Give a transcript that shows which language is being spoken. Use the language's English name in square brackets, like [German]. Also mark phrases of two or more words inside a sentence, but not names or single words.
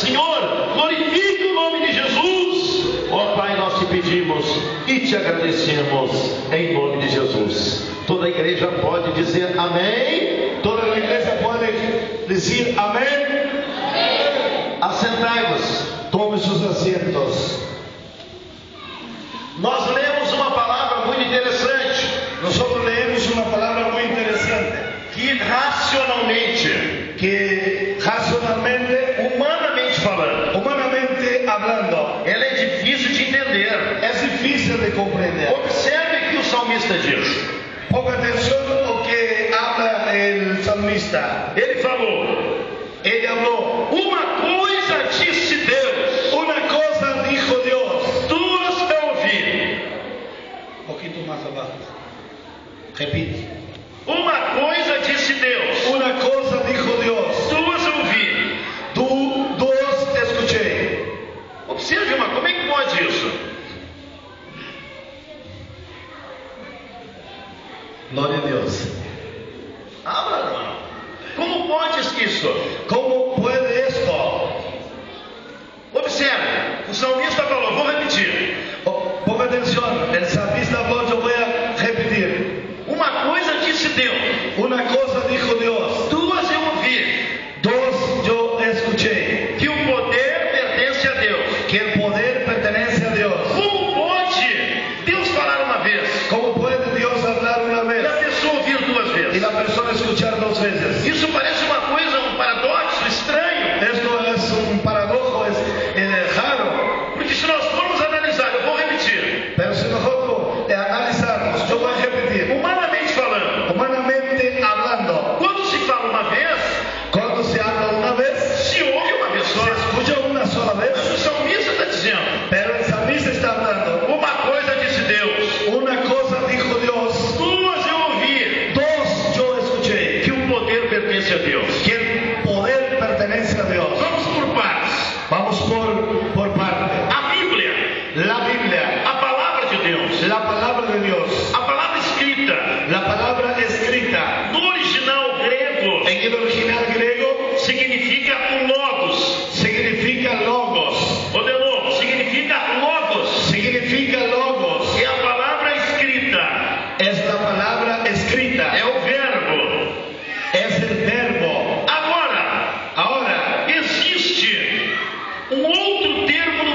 [Portuguese] Senhor, glorifica o nome de Jesus. Ó Pai, nós te pedimos e te agradecemos em nome de Jesus. Toda a igreja pode dizer amém. Toda a igreja pode dizer amém. Assentai-vos. [Spanish] Tome sus asientos. [Portuguese] Nós lemos uma palavra muito interessante, [Spanish] Nosotros leemos una palabra muy interesante, [Portuguese] que racionalmente, humanamente falando, [Spanish] humanamente hablando, [Portuguese] ela é difícil de entender. [Spanish] es difícil de comprender. [Portuguese] Observe que o salmista diz. [Spanish] Ponga atención a lo que habla el salmista. [Portuguese] Ele falou, [Spanish] Él habló, [Portuguese] uma coisa disse Deus, [Spanish] una cosa dijo Dios. [Portuguese] duas eu ouvi. [Spanish] Un poquito más abajo. Repite. [Portuguese] Uma coisa disse Deus, [Spanish] Una cosa dijo Dios. [Portuguese] duas eu ouvi. [Spanish] Dos escuché. [Portuguese] Observe, mas como é que pode isso? [Spanish] Gloria a Dios. [Portuguese] Abra, irmão. Como pode isso? [Spanish] ¿Cómo puede esto? [Portuguese] Observe, o salmista falou, vou repetir. [Spanish] Ponga atención. El salmista habló, yo voy a repetir. [Portuguese] Uma coisa disse Deus, [Spanish] Una cosa dijo Dios. [Portuguese] duas eu ouvi. [Spanish] Dos yo escuché. [Portuguese] Que o poder pertence a Deus. [Spanish] Que el poder pertenece a Dios. [Portuguese] Como pode Deus falar uma vez [Spanish] ¿Cómo puede Dios hablar una [Portuguese] e a [Spanish] vez [Portuguese] pessoa ouvir duas [Spanish] y [Portuguese] vezes? [Spanish] la persona escuchar 2 veces? [Portuguese] Isso parece uma coisa, um paradoxo estranho. [Spanish] Esto es un paradojo, es raro. [Portuguese] Porque se nós formos analisar, eu vou repetir. [Spanish] Pero si nosotros analizarnos, yo voy a repetir. [Portuguese] Humanamente falando, [Spanish] Humanamente hablando, [Portuguese] quando se fala uma vez, [Spanish] cuando se habla una vez, [Portuguese] se ouve uma vez só. [Spanish] se escucha una sola [Portuguese] Mas [Spanish] vez. [Portuguese] o salmista está dizendo, [Spanish] Pero el salmista está hablando. [Portuguese] uma coisa disse Deus, [Spanish] Una cosa dijo Dios. [Portuguese] duas eu ouvi. [Spanish] Dos yo escuché. [Portuguese] Que o poder pertence a Deus. [Spanish] Que el poder pertenece a Dios. [Portuguese] Vamos por partes. [Spanish] Vamos por parte. [Portuguese] A Bíblia, [Spanish] La Biblia, [Portuguese] a palavra de Deus, [Spanish] la palabra de Dios, [Portuguese] a palavra escrita, [Spanish] la palabra escrita [Portuguese] no original grego, [Spanish] en el original griego [Portuguese] significa logos. [Spanish] significa logos. [Portuguese] Ou de novo, significa logos. [Spanish] Significa logos. [Portuguese] É a palavra escrita, [Spanish] Es la palabra escrita. [Portuguese] é o verbo. [Spanish] Es el verbo. [Portuguese] Agora, [Spanish] Ahora, [Portuguese] existe um outro termo